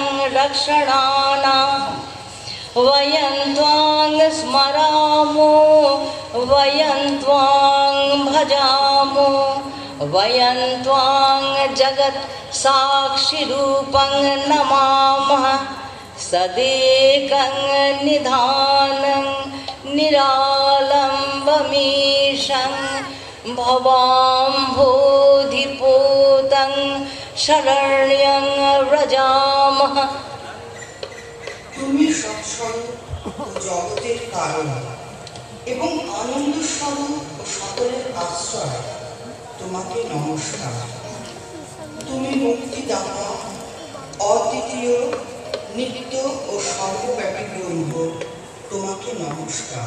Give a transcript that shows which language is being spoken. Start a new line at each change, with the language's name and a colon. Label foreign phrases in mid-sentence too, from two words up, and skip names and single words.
Sanskrit: रक्षणानां वयं त्वां स्मरामो वयं त्वां भजामो वयं त्वां जगत् साक्षिरूपं नमामः सदेकं निधानं निरालम्बमीशं भवाम्भोधिपोतं शरण्यं व्रजामः।
Bangla: তুমি সৎস্বরূপ ও জগতের কারণ এবং আনন্দ স্বরূপ ও সকলের আশ্রয়, তোমাকে নমস্কার। তুমি মুক্তিদাতা, অদ্বিতীয়, নিত্য ও সর্বব্যাপী ব্রহ্ম, তোমাকে নমস্কার।